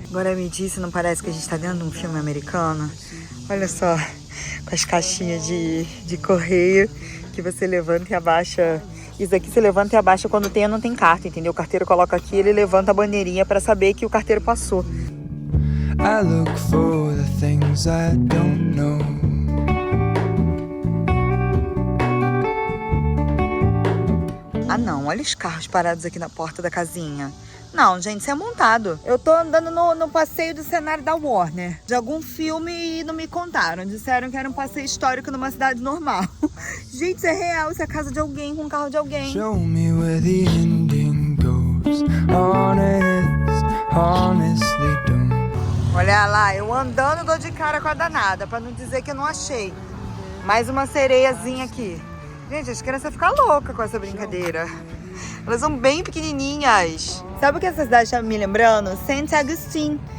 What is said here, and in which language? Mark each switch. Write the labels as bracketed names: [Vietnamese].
[Portuguese] Agora me disse, não parece que a gente tá dentro de um filme americano? Olha só, com as caixinhas de correio que você levanta e abaixa. Isso aqui você levanta e abaixa quando tem ou não tem carta, entendeu? O carteiro coloca aqui, ele levanta a bandeirinha pra saber que o carteiro passou. [English] I look for the things I don't know. [Portuguese] Ah não, olha os carros parados aqui na porta da casinha. Não, gente, isso é montado. Eu tô andando no passeio do cenário da Warner, de algum filme, e não me contaram. Disseram que era um passeio histórico numa cidade normal. Gente, isso é real, isso é a casa de alguém com o carro de alguém. [English] Show me where the ending goes. Honestly don't. [Portuguese] Olha lá, eu andando dou de cara com a danada, pra não dizer que eu não achei. Mais uma sereiazinha aqui. Gente, as crianças ficam loucas com essa brincadeira. Elas são bem pequenininhas. Sabe o que essa cidade está me lembrando? St. Augustine.